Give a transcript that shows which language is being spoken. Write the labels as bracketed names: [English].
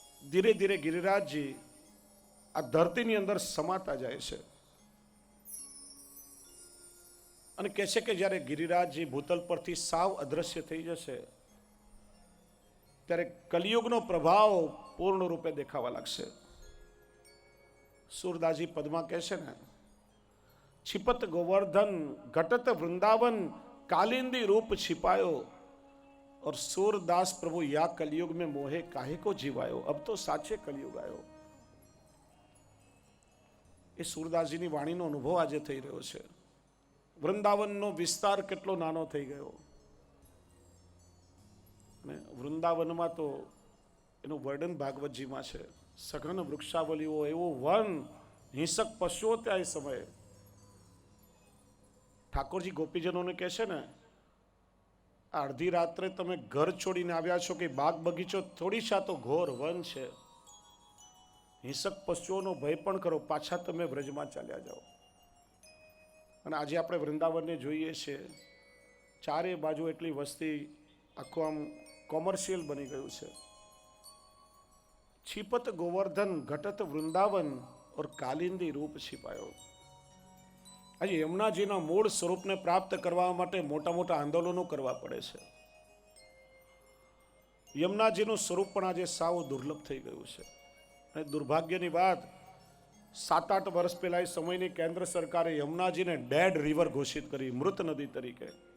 [Gujarati] ધીરે ધીરે ગિરિરાજજી આ ધરતીની અંદર સમાતા જાય છે. અને કહે છે કે જ્યારે ગિરિરાજજી ભૂતલ પરથી સાવ અદ્રશ્ય થઈ જશે ત્યારે કલિયુગનો પ્રભાવ પૂર્ણ રૂપે દેખાવા લાગશે. સુરદાસજી પદમાં કહે છે ને, [Hindi] छिपत गोवर्धन घटत वृंदावन कालिंदी रूप छिपायो और सूरदास प्रभु या कलयुग में मोहे काहे को जीवायो, अब तो साचे कलयुग आयो. [Gujarati] એ સુરદાસજીની વાણીનો અનુભવ આજે થઈ રહ્યો છે. વૃંદાવનનો વિસ્તાર કેટલો નાનો થઈ ગયો. અને વૃંદાવનમાં તો એનું વર્ણન ભાગવતજીમાં છે. સઘન વૃક્ષાવલીઓ, એવું વન, હિંસક પશુઓ ત્યાં એ સમયે. ઠાકોરજી ગોપીજનોને કહે છે ને, અડધી રાત્રે તમે ઘર છોડીને આવ્યા છો કે બાગ બગીચો થોડી શા તો ઘોર વન છે. હિંસક પશુઓનો ભય પણ કરો, પાછા તમે વ્રજમાં ચાલ્યા જાઓ. અને આજે આપણે વૃંદાવનને જોઈએ છીએ, ચારે બાજુ એટલી વસ્તી, આખું આમ કોમર્શિયલ બની ગયું છે. [Hindi] छिपत गोवर्धन घटत वृंदावन और कालिंदी रूप छिपायो. [Gujarati] આજે યમુનાજીના મૂળ સ્વરૂપને પ્રાપ્ત કરવા માટે મોટા મોટા આંદોલનો કરવા પડે છે. યમુનાજીનું સ્વરૂપ પણ આજે સાવ દુર્લભ થઈ ગયું છે. અને દુર્ભાગ્યની વાત, 7-8 વર્ષ પહેલા એ સમયની કેન્દ્ર સરકારે યમુનાજીને ડેડ રિવર ઘોષિત કરી, મૃત નદી તરીકે.